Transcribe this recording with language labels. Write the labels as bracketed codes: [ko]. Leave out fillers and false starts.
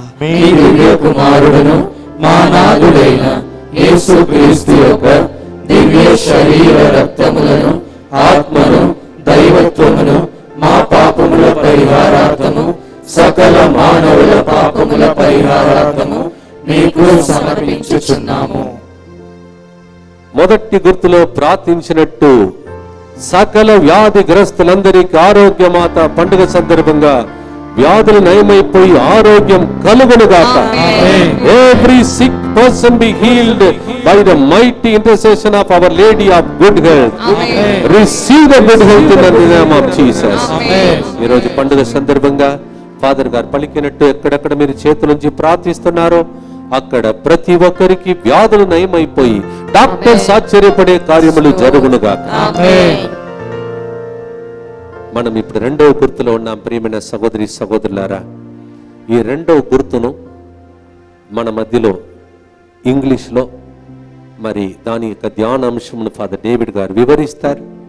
[te] మీ దివ్య కుమారుడును మా నాథుడైన యేసుక్రీస్తు యొక్క దివ్య శరీర రక్తములను ఆత్మను దైవత్వమును మా పాపముల పరిహారార్థము సకల మానవుల పాపముల పరిహారార్థము మీకు సమర్పించుచున్నాము. మొదటి గుర్తులో ప్రార్థించినట్టు సకల వ్యాధిగ్రస్తులందరికీ ఆరోగ్యమాత పండుగ సందర్భంగా వ్యాధులు నయమైపోయి ఆరోగ్యం కలుగునుగాక. [en] Every sick person be healed by the mighty intercession of Our Lady of Good Health. Receive the good health in the name of Jesus. [te] ఈ రోజు పండుగ సందర్భంగా ఫాదర్ గారు పలికినట్టు ఎక్కడెక్కడ మీరు చేతులుంచి ప్రార్థిస్తున్నారో అక్కడ ప్రతి ఒక్కరికి వ్యాధులు నయమైపోయి డాక్టర్స్ ఆశ్చర్యపడే కార్యములు జరుగునుగాక. మనం ఇప్పుడు రెండవ గుర్తులో ఉన్నాం. ప్రియమైన సహోదరి సహోదరులారా, ఈ రెండవ గుర్తును మన మధ్యలో ఇంగ్లీష్లో మరి దాని యొక్క ధ్యానాంశమును ఫాదర్ డేవిడ్ గారు వివరిస్తారు.